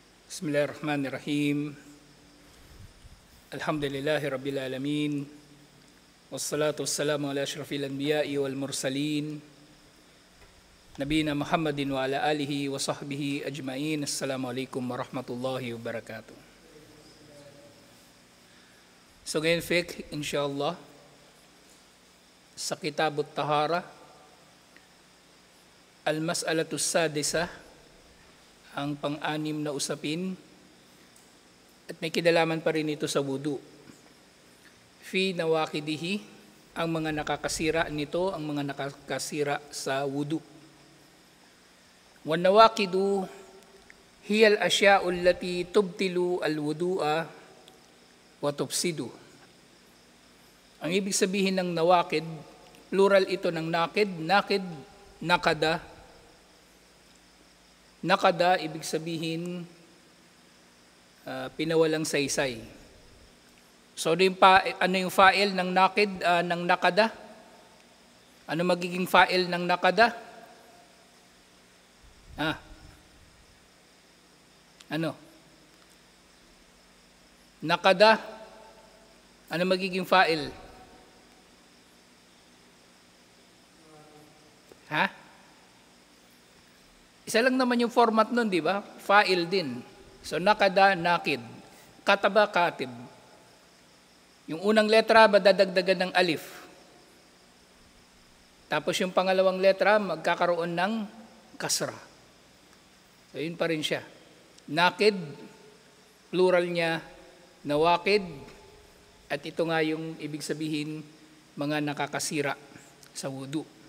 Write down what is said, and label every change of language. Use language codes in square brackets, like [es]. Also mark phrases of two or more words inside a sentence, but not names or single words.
[ar] بسم الله الرحمن الرحيم الحمد لله رب العالمين. والصلاة والسلام على أشرف الأنبياء والمرسلين. نبينا محمد وعلى آله وصحبه أجمعين. السلام عليكم ورحمة الله وبركاته. [tl] So ngayon fiqh, insyaAllah, sa [ar] كتاب الطهارة المسألة السادسة, [tl] ang pang-anim na usapin, at may kinalaman pa rin ito sa wudu. [ar] في نواقضه, [tl] ang mga nakakasira nito, ang mga nakakasira sa wudu. [ar] والنواقض هي الأشياء التي تبطل الوضوء وتفسد. [tl] Ang ibig sabihin ng nawakid, plural ito ng nakid, nakada. Nakada, ibig sabihin, pinawalang saysay. So, ano yung fa'il ng nakid, ng nakada? Ano magiging fa'il ng nakada? Ano? Nakada, ano magiging fa'il? Isa lang naman yung format nun, di ba? Fa'il din. So, nakada, nakid. Kataba, katib. Yung unang letra, madadagdagan ng alif. Tapos yung pangalawang letra, magkakaroon ng kasra. So, yun pa rin siya. Nakid, plural niya, nawakid, at ito nga yung ibig sabihin, mga nakakasira sa wudu.